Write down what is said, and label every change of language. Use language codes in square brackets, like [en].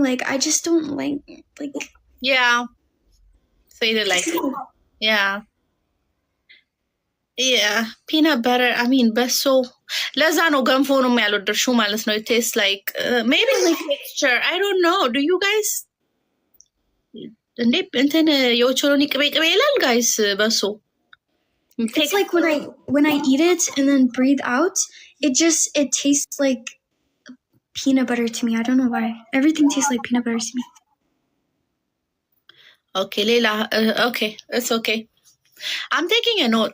[en] Like I just don't like. Yeah. So you didn't like it. Yeah. Yeah. Peanut butter. I mean, [am] በሶ ለዛ ነው ገንፎ ነው ያልወደድሽው ማለት ነው. [en] It tastes like maybe like texture. I don't know. Do you guys? [am] እንዴ እንትን የኦቾሎኒ ቅቤ ይላል guys በሶ. [en] It's like when I eat it and then breathe out, it tastes like peanut butter to me. I don't know why. Everything tastes like peanut butter to me. Okay, Leila. Okay, it's okay. I'm taking a note.